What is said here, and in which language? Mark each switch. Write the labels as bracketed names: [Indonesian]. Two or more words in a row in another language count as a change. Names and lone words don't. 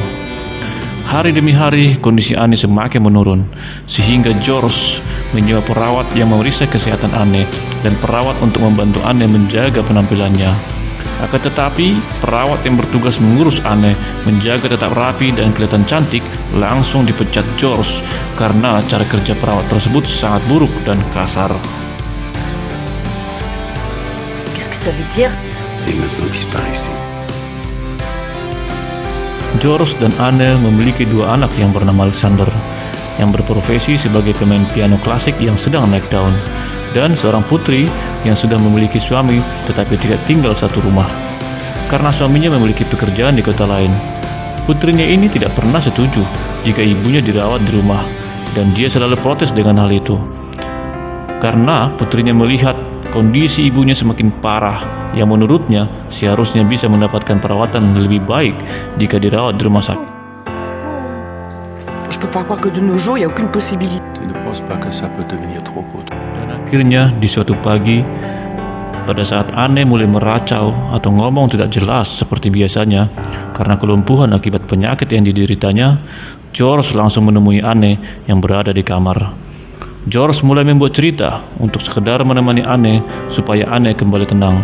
[Indonesian] Hari demi hari kondisi Anne semakin menurun, sehingga George menyewa perawat yang memeriksa kesehatan Anne dan perawat untuk membantu Anne menjaga penampilannya. Akan tetapi, perawat yang bertugas mengurus Anne menjaga tetap rapi dan kelihatan cantik langsung dipecat George karena cara kerja perawat tersebut sangat buruk dan kasar. [French] Qu'est-ce que ça veut dire? Et maintenant disparaissez. [Indonesian] George dan Anne memiliki dua anak yang bernama Alexander, yang berprofesi sebagai pemain piano klasik yang sedang naik daun, dan seorang putri yang sudah memiliki suami tetapi tidak tinggal satu rumah karena suaminya memiliki pekerjaan di kota lain. Putrinya ini tidak pernah setuju jika ibunya dirawat di rumah, dan dia selalu protes dengan hal itu karena putrinya melihat kondisi ibunya semakin parah yang menurutnya seharusnya bisa mendapatkan perawatan lebih baik jika dirawat di rumah sakit. [French] Je peux pas croire que de nos jours, il n'y a aucune possibilité. Tu ne penses pas que ça peut devenir trop pour toi? [Indonesian] Dan akhirnya di suatu pagi, pada saat Anne mulai meracau atau ngomong tidak jelas seperti biasanya karena kelumpuhan akibat penyakit yang dideritanya, George langsung menemui Anne yang berada di kamar. George mulai membuat cerita untuk sekedar menemani Anne supaya Anne kembali tenang.